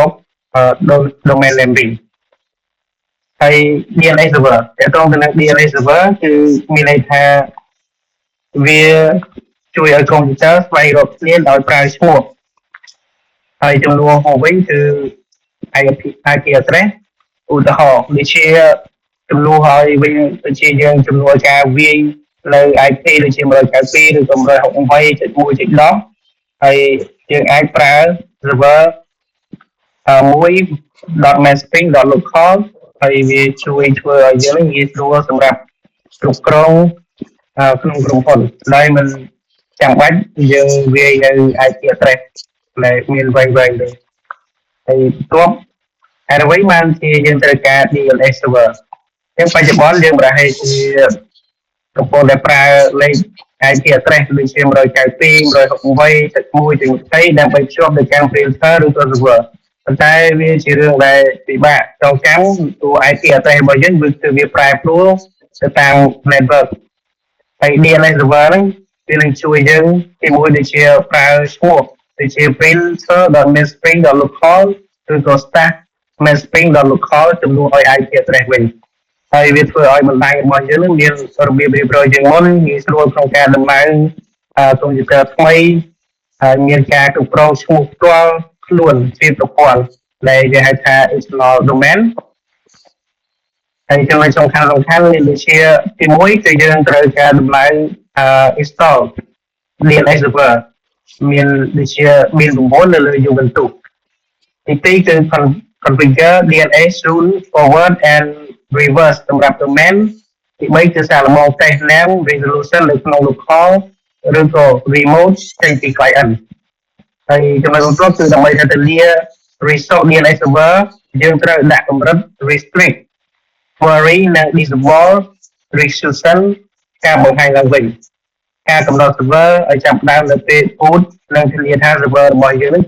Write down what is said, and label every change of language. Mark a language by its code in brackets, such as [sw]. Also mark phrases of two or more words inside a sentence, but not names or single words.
[en] domain name [km] វិញហើយ [en] DNS server [km] តើតើទៅនឹង [en] DNS server [km] គឺមានន័យថាវាជួយឲ្យកុំព្យូទ័រស្វែងរកគ្នាដោយប្រើឈ្មោះហើយចំនួនមកវិញគឺ [en] IP address [km] ឧទាហរណ៍ដូចជាចំនួនហើយវិញដូចជាយើងចំនួនការវាយនៅ IP ដូចជា192ឬក៏168.1.10ហើយយើងអាចប្រើ server 1.mainstream.local ហើយវាជួយធ្វើឲ្យយើងងាយស្រួលសម្រាប់គ្រប់គ្រងក្នុងក្រុមហ៊ុនដោយមិនចាំបាច់យើងវាយនៅ [en] IP address [km] ដែលមានវែងៗទេហើយបន្ទាប់អ្វីបានជាយើងត្រូវការ [en] DNS server [km] អញ្ចឹងបច្ចុប្បន្នយើងប្រហែលជាកំពុងតែប្រើលេខ [en] IP address [km] ដូចជា192 168.1.20ដើម្បីភ្ជាប់ទៅកាន់ printer ឬក៏ server ប៉ុន្តែវាជារឿងដែលពិបាកចងចាំតួ [en] IP address [km] របស់យើងគឺវាប្រែប្រួលទៅតាម network ហើយ [en] DNS server [km] ហ្នឹងវានឹងជួយយើងទីមួយដូចជាប្រើឈ្មោះដូចជា printer.mainstream.local ឬក៏ staff.mainstream.local ជំនួសឲ្យ [en] IP address [km] វិញហើយវាធ្វើឲ្យបណ្ដាញរបស់យើងនឹងមានរបៀបរៀ បរយជាងមុនងាយស្រួលក្នុងការដំឡើងកុំព្យូទ័រថ្មីហើយមានការគ្រប់គ្រងឈ្មោះផ្ទាល់ខ្លួនជាប្រព័ន្ធដែលគេហៅថា [en] external domain [km] ហើយចំណុចសំខាន់មានដូចជាទី1គឺយើងត្រូវការដំឡើង [en] install DNS server [km] មានដូចជាមាន9 នៅលើ Ubuntu ទី2គឺ [en] configure DNS rule forward and reverse [km] សម្រាប់ domain ទី3គឺសាកល្បង [en] test name resolution [km] នៅក្នុង local ឬក៏ remote ចេញពី client ហើយចំណុចបន្ទាប់គឺដើម្បីធានា [en] resource DNS server [km] យើង ត្រូវដាក់កម្រិត [en] restrict query [km] និង [en] disable restriction [km] ការបង្ហាញឡើងវិញការកំណត់ server ឲ្យចាប់ផ្ដើមនៅពេល boot និងធានាថា server របស់យើងនឹង